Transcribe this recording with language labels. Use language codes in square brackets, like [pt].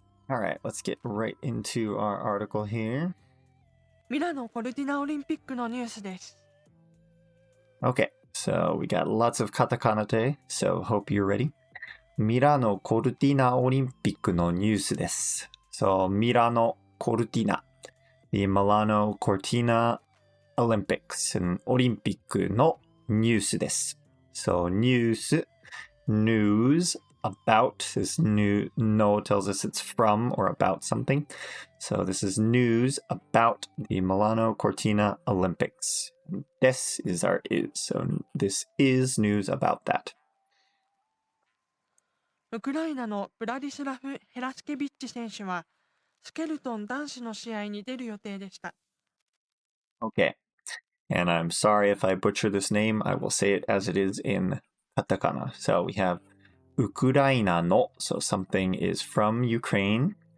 [en] Alright, let's get right into our article here. [ja] ミラノ・コルティナオリンピックのニュースです。 [en] Okay, so we got lots of katakana today, so hope you're ready. [ja] ミラノ・コルティナオリンピックのニュースです。 [en] So, ミラノ・コルティナ The Milano Cortina Olympics [ja] オリンピックのニュースです。 [en] So, ニュース news about this new no tells us it's from or about something. So this is news about the Milano Cortina Olympics. This is our is. So this is news about that. [ja] ウクライナのブラディスラフ・ヘラスケビッチ選手は、スケルトン男子の試合に出る予定でした。 [en] Okay. And I'm sorry if I butcher this name. I will say it as it is in katakana. So we have Ukraina no, so something is from Ukraine.